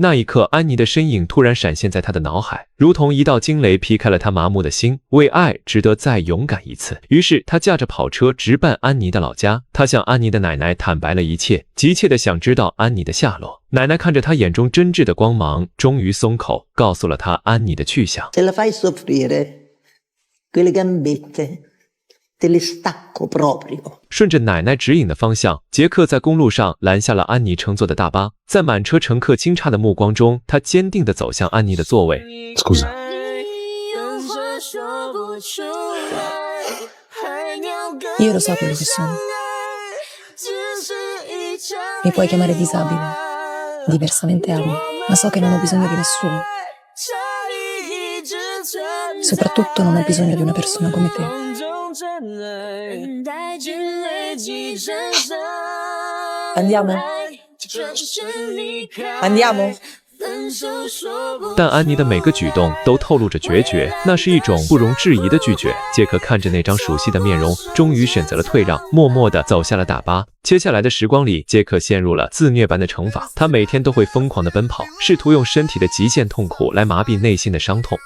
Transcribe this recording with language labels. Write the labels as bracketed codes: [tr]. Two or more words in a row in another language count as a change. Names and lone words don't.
[zh] 那一刻，安妮的身影突然闪现在他的脑海，如同一道惊雷劈开了他麻木的心。为爱，值得再勇敢一次。于是，他驾着跑车直奔安妮的老家。他向安妮的奶奶坦白了一切，急切地想知道安妮的下落。奶奶看着他眼中真挚的光芒，终于松口，告诉了他安妮的去向。 [it] Se la fai soffrire, quelle gambette te le stacco proprio. [zh] 顺着奶奶指引的方向，杰克在公路上拦下了安妮乘坐的大巴。在满车乘客惊诧的目光中，他坚定地走向安妮的座位。 [it] Scusa. Io lo so quello che sono. Mi puoi chiamare disabile, diversamente abile, ma so che non ho bisogno di nessuno. Soprattutto non ho bisogno di una persona come te. Andiamo? Andiamo? [zh] 但安妮的每个举动都透露着决绝，那是一种不容置疑的拒绝。杰克看着那张熟悉的面容，终于选择了退让，默默地走下了大巴。接下来的时光里，杰克陷入了自虐般的惩罚，他每天都会疯狂地奔跑，试图用身体的极限痛苦来麻痹内心的伤痛。